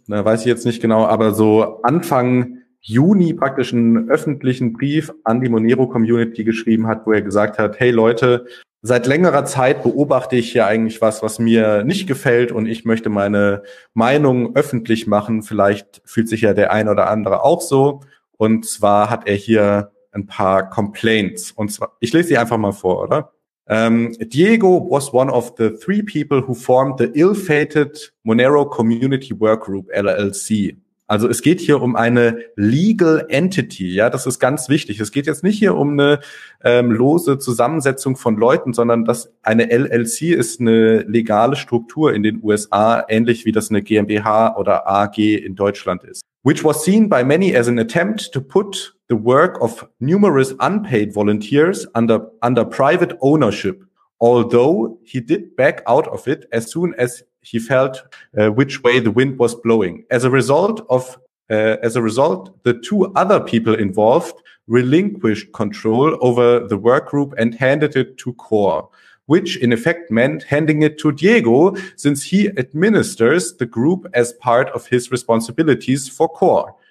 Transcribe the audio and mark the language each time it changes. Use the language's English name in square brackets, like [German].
[German] Na, weiß ich jetzt nicht genau, aber so Anfang Juni praktisch einen öffentlichen Brief an die Monero-Community geschrieben hat, wo er gesagt hat, hey Leute, seit längerer Zeit beobachte ich hier eigentlich was, was mir nicht gefällt und ich möchte meine Meinung öffentlich machen. Vielleicht fühlt sich ja der ein oder andere auch so. Und zwar hat er hier ein paar Complaints. Und zwar, ich lese sie einfach mal vor, oder? [English] Diego was one of the three people who formed the ill-fated Monero Community Workgroup LLC. [German] Also es geht hier um eine Legal Entity, ja, das ist ganz wichtig. Es geht jetzt nicht hier um eine lose Zusammensetzung von Leuten, sondern dass eine LLC ist eine legale Struktur in den USA, ähnlich wie das eine GmbH oder AG in Deutschland ist. [English] Which was seen by many as an attempt to put the work of numerous unpaid volunteers under private ownership. Although he did back out of it as soon as he felt which way the wind was blowing. As a result, the two other people involved relinquished control over the work group and handed it to Core, which in effect meant handing it to Diego, since he administers the group as part of his responsibilities for Core.